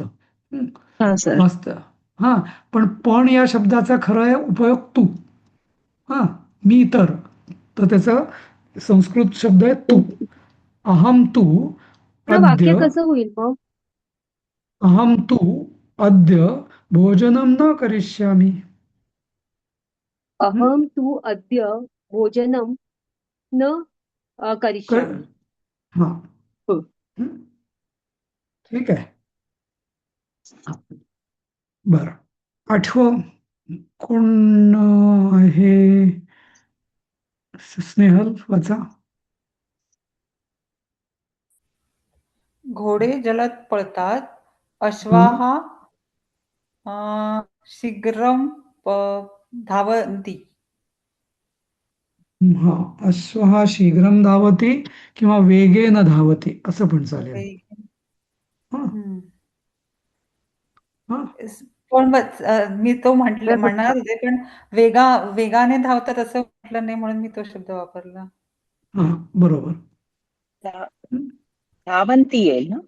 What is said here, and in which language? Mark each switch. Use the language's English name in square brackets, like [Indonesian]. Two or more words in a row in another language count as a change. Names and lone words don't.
[Marathi] मस्त. हा, पण या शब्दाचा खरं आहे उपयोग तू. हा, मी तर त्याचा संस्कृत शब्द आहे तू. [Sanskrit] अहम तू [Marathi] वाक्य अद्य. कसं होईल मग? [Sanskrit] अहम तू अद्य भोजनम न करिष्यामी. अहम तू अद्य भोजनम न करिष्यामि. [Marathi] हा, ठीक आहे. बर, आठवं कोण आहे? स्नेहल वाचा. घोडे जलद पळतात. [Sanskrit] अश्वाहा शीघ्रम धावन्ति. [Marathi] हा, [Sanskrit] अश्वहा शीघ्रम धावती [Marathi] किंवा [Sanskrit] वेगेन धावती [Marathi] असं पण चालेल. पण मी तो म्हणणार होते, पण वेगाने धावतात असं म्हटलं नाही, म्हणून मी तो शब्द वापरला. हा, बरोबर. धावंती येईल ना?